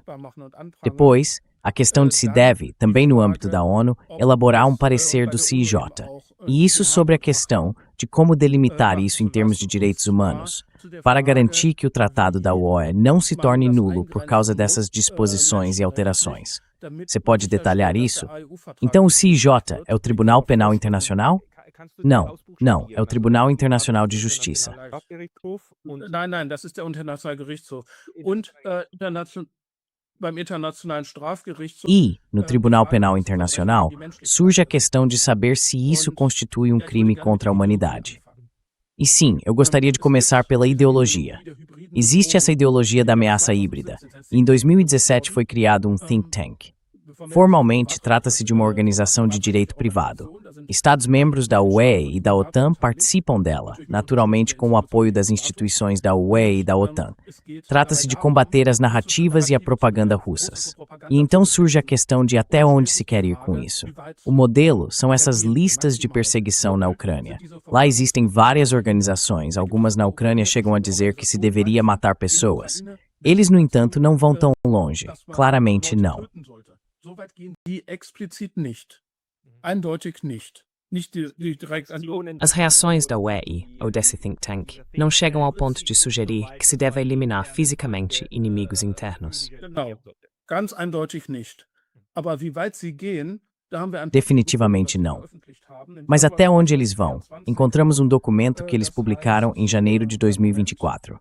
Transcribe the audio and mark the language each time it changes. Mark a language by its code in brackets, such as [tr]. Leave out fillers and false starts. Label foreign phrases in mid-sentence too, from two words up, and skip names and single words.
[pt] Depois, a questão de se deve, também no âmbito da ONU, elaborar um parecer do CIJ, e isso sobre a questão de como delimitar isso em termos de direitos humanos, para garantir que o Tratado da UE não se torne nulo por causa dessas disposições e alterações. Você pode detalhar isso? Então o CIJ é o Tribunal Penal Internacional? Não, é o Tribunal Internacional de Justiça. [de] Nein, das ist der Internationale Gerichtshof. [pt] E, no Tribunal Penal Internacional, surge a questão de saber se isso constitui um crime contra a humanidade. E sim, eu gostaria de começar pela ideologia. Existe essa ideologia da ameaça híbrida, e em 2017 foi criado um [en] think tank. [pt] Formalmente, trata-se de uma organização de direito privado. Estados-membros da UE e da OTAN participam dela, naturalmente com o apoio das instituições da UE e da OTAN. Trata-se de combater as narrativas e a propaganda russas. E então surge a questão de até onde se quer ir com isso. O modelo são essas listas de perseguição na Ucrânia. Lá existem várias organizações, algumas na Ucrânia chegam a dizer que se deveria matar pessoas. Eles, no entanto, não vão tão longe. Claramente não. As reações da UE ou desse [en] think tank [pt] não chegam ao ponto de sugerir que se deve eliminar fisicamente inimigos internos. Definitivamente não. Mas até onde eles vão? Encontramos um documento que eles publicaram em janeiro de 2024.